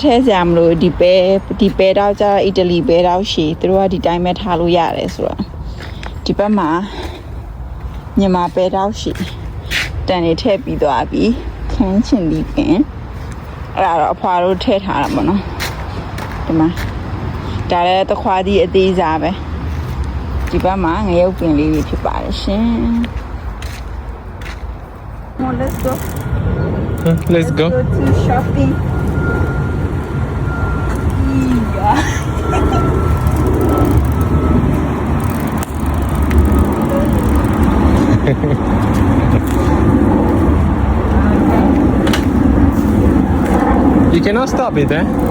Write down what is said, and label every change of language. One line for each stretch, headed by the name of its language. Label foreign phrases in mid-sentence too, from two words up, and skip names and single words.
Burmese: ထဲစရာမလို့ဒီပဲတောက်ကြအီတလီပဲတောက်ရှည်သူတို့ကဒီတိုင်းပဲထားလို့ရတယ်ဆိုတော့ဒီဘက်မှာမြန်မာပဲတောက်ရှည်တန်နေထည့်ပြီးသွားပြီခန်းချင်ဒီပင်အဲ့ဒါတော့အဖွာတို့ထည့်ထားတာပေါ့နော်ဒီမှာဒါလည်းတခွားဒီအသေးစားပဲဒီဘက်မှာငရုတ်ပင်လေးတွေဖြစ်ပါတယ်ရှင်
English: Let's go Let's go. to shopping You cannot stop it, eh?